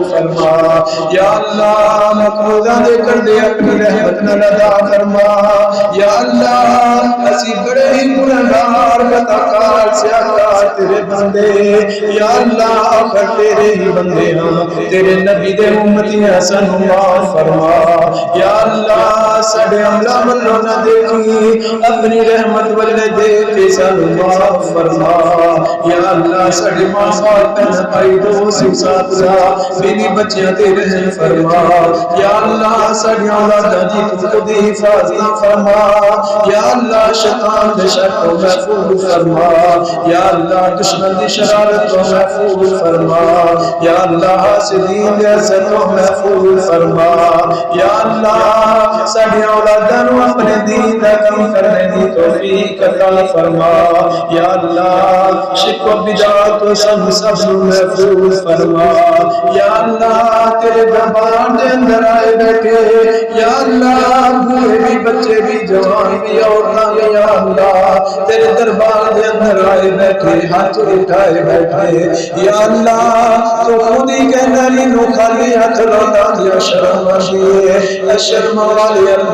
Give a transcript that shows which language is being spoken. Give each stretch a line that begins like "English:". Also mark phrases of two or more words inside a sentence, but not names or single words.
Punjabi: فرما، یا اللہ مقروضاں دے کر دے اپنی رحمت نال ادا فرما، یا اللہ اسی بڑے ہی گنہگار خطاکار سیاکار تیرے بندے، یا اللہ آخر تیرے ہی بندے ہاں، تیرے نبی دے امتی ہیں سانو معاف فرما، یا اللہ ساڈے عملہ ملو نہ دیکھی اپنی رحمت والے دے کے سانو معاف فرما، یا اللہ ساڈے ماں باپ بہن بھائی دوست ساتھیاں بیوی بچیاں تے رحم فرما، یا اللہ ساڈیاں اولاداں دی خود حفاظت فرما، یا اللہ شیطان دے شر تو محفوظ فرما، یا اللہ دشمن دی شرارت تو محفوظ فرما، یا اللہ حاسدین دے حسد تو محفوظ فرما، یا اللہ ساڈیاں اولاداں نو اپنے دین دا کام کرنے دی توفیق عطا فرما، یا اللہ شرک و بدعت و سب محفوظ فرما، یا اللہ تیرے دربار دے اندر آئے بیٹھے، یا اللہ بوڑھے بھی بچے بھی جوان بھی عورتاں بھی، یا اللہ تیرے دربار دے اندر آئے بیٹھے ہاتھ اٹھائے بیٹھے، یا اللہ تو خود ہی کہنا نو خالی ہاتھ لوٹا دیا شرم آشیے، شرم والی